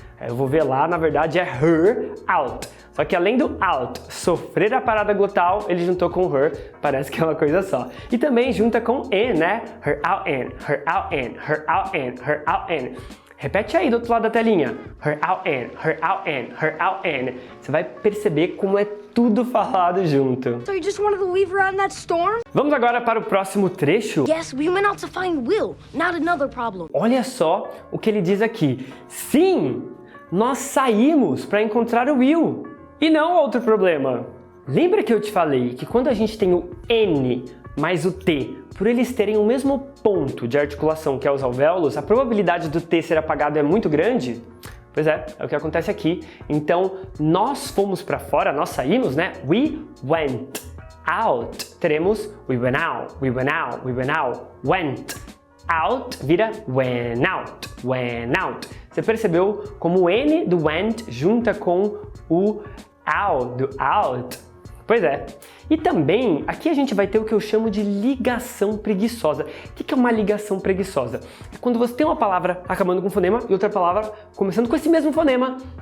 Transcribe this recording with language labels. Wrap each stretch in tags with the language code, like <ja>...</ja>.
<pt>Eu vou ver lá, na verdade é her out. Só que além do out sofrer a parada glotal, ele juntou com her, parece que é uma coisa só. E também junta com in, né?</pt> <en>Her out in, her out in, her out in, her out in.</en> <pt>Repete aí do outro lado da telinha. Her out in, her out in, her out in. Você vai perceber como é tudo falado junto.</pt> <en>So you just wanted to leave her out in that storm?</en> <pt>Vamos agora para o próximo trecho.</pt> <en>Yes, we went out to find Will, not another problem.</en> <pt>Olha só o que ele diz aqui. Sim, nós saímos para encontrar o Will e não outro problema. Lembra que eu te falei que quando a gente tem o N mais o T, por eles terem o mesmo ponto de articulação que é os alvéolos, a probabilidade do T ser apagado é muito grande? Pois é o que acontece aqui. Então, nós fomos para fora, nós saímos, né?</pt> <en>We went out.</en> <pt>Teremos</pt> <en>we went out, we went out, we went out, went. Out</en> <pt>vira</pt> <en>went out, went out.</en> <pt>Você percebeu como o N do went junta com o out do out? Pois é. E também, aqui a gente vai ter o que eu chamo de ligação preguiçosa. O que é uma ligação preguiçosa? É quando você tem uma palavra acabando com um fonema e outra palavra começando com esse mesmo fonema.</pt>